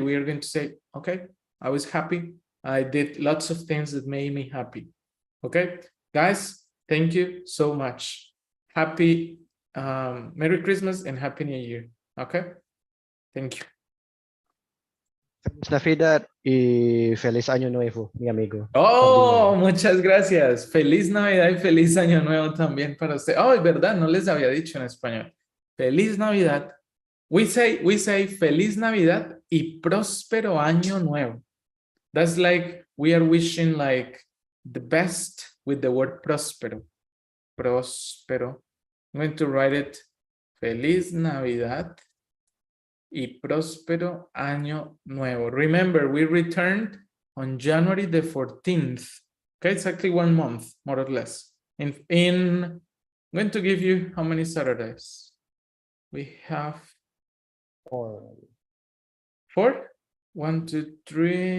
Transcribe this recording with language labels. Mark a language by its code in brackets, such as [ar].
[en] We are going to say, okay, I was happy. I did lots of things that made me happy. Okay, guys, thank you so much. Happy Merry Christmas and Happy New Year. Okay, thank you. [es] Feliz Navidad y Feliz Año Nuevo, mi amigo. Oh, muchas gracias. Feliz Navidad y feliz Año Nuevo también para usted. Oh, es verdad, no les había dicho en español. Feliz Navidad. [en] We say [es] Feliz Navidad y próspero Año Nuevo. [en] That's like we are wishing like the best with the word próspero. Próspero. I'm going to write it. [es] Feliz Navidad y próspero Año Nuevo. [en] Remember, we returned on January the 14th. Okay, exactly 1 month, more or less. I'm going to give you how many Saturdays? We have Or 4? 1, 2, 3.